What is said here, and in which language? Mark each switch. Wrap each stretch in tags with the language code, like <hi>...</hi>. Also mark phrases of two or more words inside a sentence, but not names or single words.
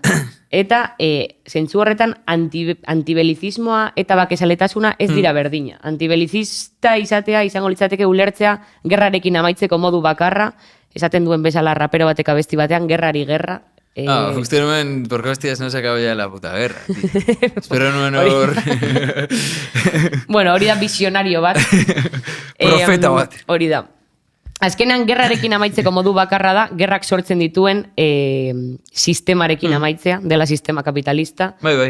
<eu>Eta zentzu horretan antibelizismoa eta bakezaletasuna ez dira berdina. Antibelizista izatea izango litzateke ulertzea gerrarekin amaitzeko modu bakarra, esaten duen bezala rapero batek abesti batean, gerrari gerra. Justo nuen,</eu> <es>porque hostias no se acaba ya la puta guerra.</es> <eu>Espero nuen hor... Bueno, hori da visionario bat. Profeta bat. Hori da. Azkenean, gerrarekin amaitzeko modu bakarra da, gerrak sortzen dituen sistemarekin amaitzea, dela sistema kapitalista. Bai.</eu>